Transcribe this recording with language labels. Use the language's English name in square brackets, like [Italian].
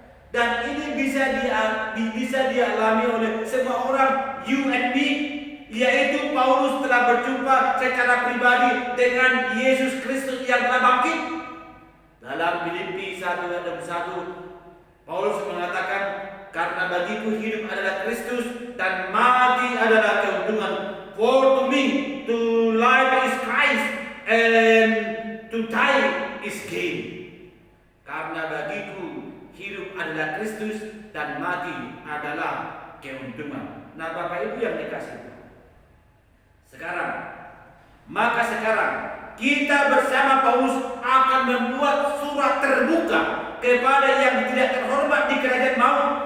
[Indonesian] Dan ini bisa dialami oleh semua orang, [English] you and me, [Indonesian] yaitu Paulus telah berjumpa secara pribadi dengan Yesus Kristus yang telah bangkit. Dalam Filipi 1:1, Paulus mengatakan, karena bagiku hidup adalah Kristus dan mati adalah keuntungan. [English] For to me, to life is Christ and to die is gain. [Indonesian] Karena bagiku hidup adalah Kristus dan mati adalah keuntungan. Nah, Bapak Ibu yang dikasihi, maka sekarang kita bersama Paulus akan membuat surat terbuka kepada yang tidak terhormat di kerajaan maut.